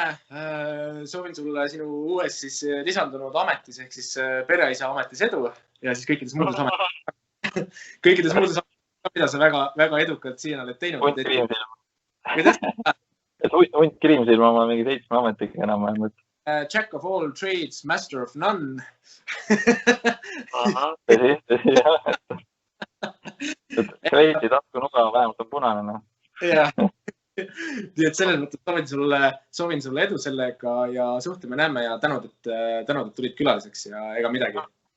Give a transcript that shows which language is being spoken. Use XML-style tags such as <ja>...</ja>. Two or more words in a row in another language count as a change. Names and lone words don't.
<et>Soovin sulle sinu uues siis lisandunud ametis ehk siis pereisa ametis edu ja siis kõikides muudes ametis, mida sa väga edukalt siin oled teinud. Hunt Kriimsilma oma mingi 7 ametiga enam-vähemalt.</et> <en>Jack of all trades, master of none.</en> <et>Tõsi, jah. Kreisi tasku nuga vähemalt on punane. Jah. Nii et selles mõttes soovin sulle edu sellega ja suhtleme, näeme ja tänud, et tulid külaliseks ja ega midagi.</et>